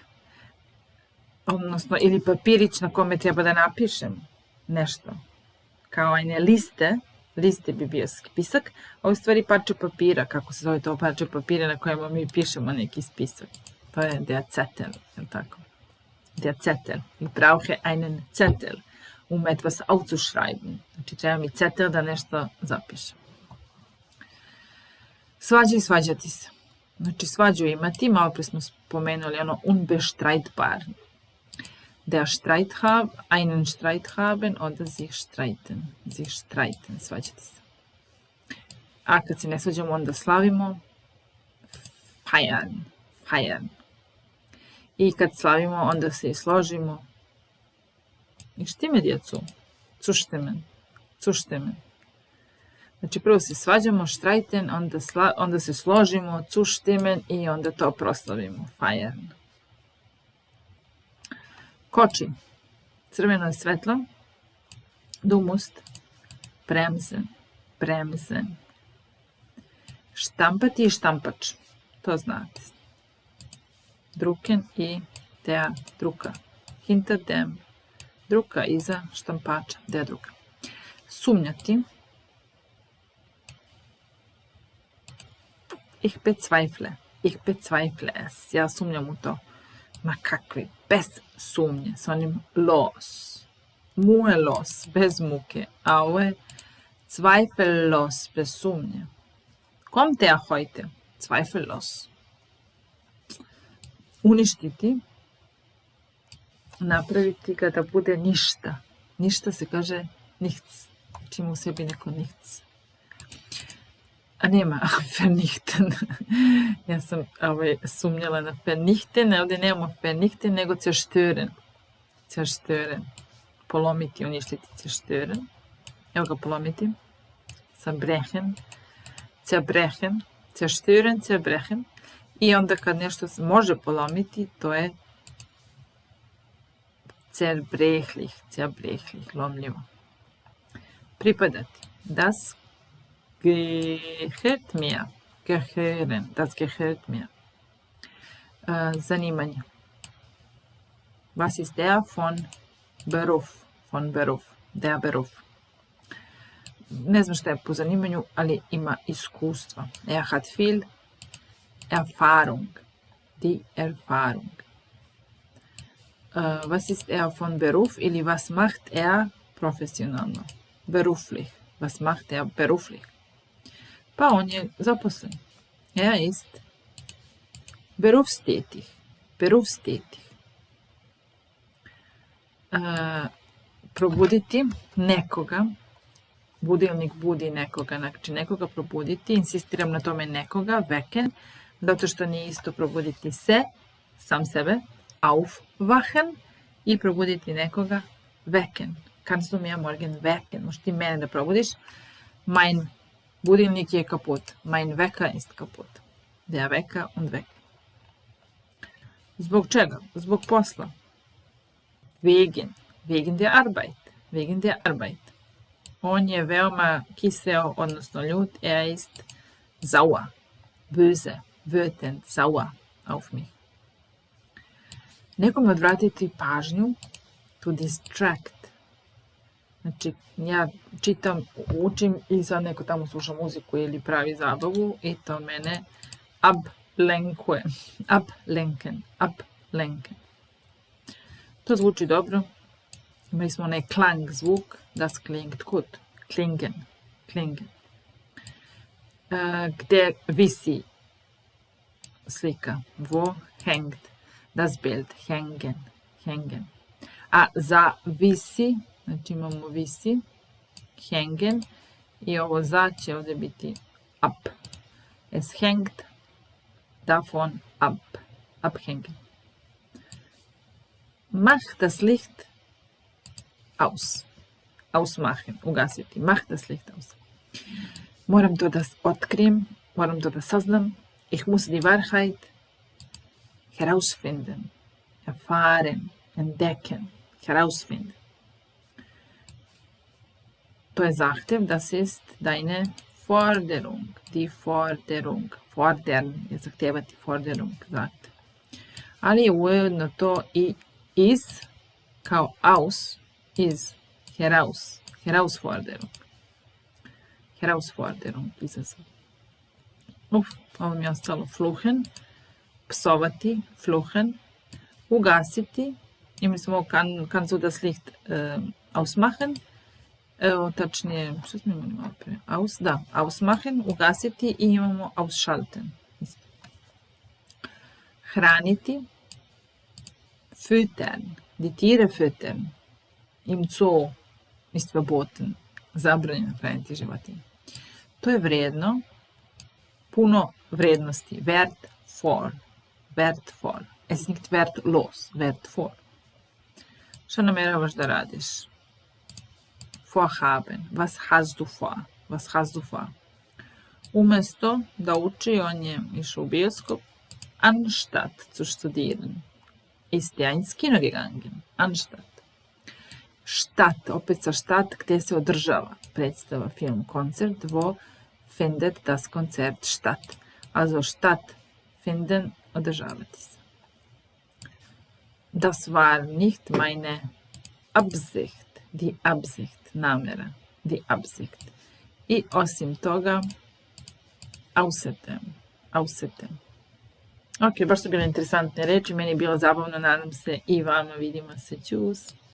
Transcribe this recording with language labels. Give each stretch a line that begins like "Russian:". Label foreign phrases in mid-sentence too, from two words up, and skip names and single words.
Serbian: Odnosno, ili papirić na kome treba da napišem nešto. Kao
German: eine liste
Serbian: bi bio spisak, a u stvari parče papira, kako se zove to parče papira na kojima mi pišemo neki spisak. To je
German: der Zettel,
Serbian: je li tako?
German: Der Zettel. Ich brauche einen Zettel, etwas aufzuschreiben.
Serbian: Znači, treba mi Zettel da nešto zapišem. Svađa i svađati se. Znači, svađu imati, malo pre smo spomenuli ono unbestreitbar.
German: Der einen Streit haben oder sich streiten.
Serbian: Svađati se. A kad se ne svađamo, onda slavimo.
German: Feiern.
Serbian: I kad slavimo, onda se i složimo. I štime, djecu? Zustimmen. Znači, prvo se svađamo, streiten, onda se složimo, zustimmen i onda to proslavimo.
German: Feiern. Koči.
Serbian: Crveno je svetlo.
German: Du musst bremsen.
Serbian: Štampati i štampač. To znate. Drucken i
German: der Drucker. Hinter dem Drucker,
Serbian: iza štampača,
German: der Drucker.
Serbian: Sumnjati.
German: Ich bezweifle es.
Serbian: Ja sumnjam u to. Ma kakvi, bez sumnje, s onim los. Muhelos, bez muke. A ovo je zweifellos, bez sumnje.
German: Kommt der heute? Zweifellos.
Serbian: Uništiti. Napraviti kada bude ništa. Ništa se kaže nichts. Čim u sebi neko nichts. A nema vernichten. Ja sam sumnjala na vernichten, ovdje nemamo vernichten, nego zerstören. Polomiti, uništiti, zerstören. Evo ga polomiti.
German: Zerbrechen. Zerstören, zerbrechen.
Serbian: I onda kad nešto se može polomiti, to je zerbrechlich, lomljivo. Pripadati.
German: Das gehört mir. Das gehört mir. Zanimanje. Was ist der von Beruf? Der Beruf.
Serbian: Ne znam šta je po zanimanju, ali ima iskustva.
German: Er hat viel Erfahrung. Die Erfahrung. Was ist er von Beruf ili was macht er profesionalno? Beruflich. Was macht er beruflich?
Serbian: Pa on je zaposlen.
German: Er ist berufstätig.
Serbian: Probuditi nekoga. Budilnik budi nekoga. Znači nekoga probuditi. Insistiram na tome nekoga.
German: Wecken.
Serbian: Zato što nije isto probuditi se. Sam sebe. Aufwachen. I probuditi nekoga.
German: Wecken. Kannst du mir morgen wecken?
Serbian: Možeš ti mene da probudiš.
German: Mein
Serbian: budilnik je
German: kaput. Mein Wecker ist kaput. Der Wecker und Wecker.
Serbian: Zbog čega? Zbog posla.
German: Wegen der Arbeit.
Serbian: On je veoma kiseo, odnosno ljut.
German: Er ist sauer. Böse. Wütend. Sauer auf mich.
Serbian: Nekom odvratiti pažnju.
English: To distract.
Serbian: Znači, ja čitam, učim i sad neko tamo sluša muziku ili pravi zabavu i to mene ablenken. To zvuči dobro. Imali smo onaj klang zvuk,
German: das klingt gut. Klingen.
Serbian: gdje visi slika.
German: Wo hängt das Bild. Hängen.
Serbian: A za visi, znači imamo visi, hängen, i ovo za će ovdje biti ab.
German: Es hängt davon ab. Abhängen. Mach das Licht aus. Ausmachen, ugasiti. Mach das Licht aus.
Serbian: Moram to da otkrijem, moram to da saznam.
German: Ich muss die Wahrheit herausfinden, erfahren, entdecken, herausfinden.
Serbian: To je zahtev,
German: das ist deine Forderung, die Forderung.
Serbian: Fordern je zahtevati, Forderung, zahtev. Ali je ujedno to i iz, kao aus, iz, heraus, Herausforderung.
German: Herausforderung,
Serbian: izazov. Ovo mi je ostalo fluchen, psovati, fluchen, ugasiti, imali smo
German: kannst du das Licht ausmachen,
Serbian: evo tačnije, što smo imali malo pre, ausmachen, ugasiti, i imamo ausschalten.
German: Hraniti, füttern, die Tiere füttern, im Zoo ist verboten,
Serbian: zabranjeno hraniti životinje. To je vrijedno, puno vrijednosti,
German: wertvoll, es ist nicht wertlos, wertvoll.
Serbian: Šta namjeravaš da radiš?
German: Vorhaben, was hast du vor?
Serbian: Umjesto da uči, on je išao u bioskop,
German: anstatt zu studieren, ist er ins Kino gegangen, anstatt.
Serbian: Štat, opet sa štat, gdje se održava predstava, film, koncert,
German: wo findet das Konzert statt. Also stattfinden,
Serbian: održavati se.
German: Das war nicht meine Absicht, die Absicht, namjera, die Absicht.
Serbian: I osim toga, außerdem. Ok, baš su bile interesantne reči, meni je bilo zabavno, nadam se i vama, vidimo se, čus.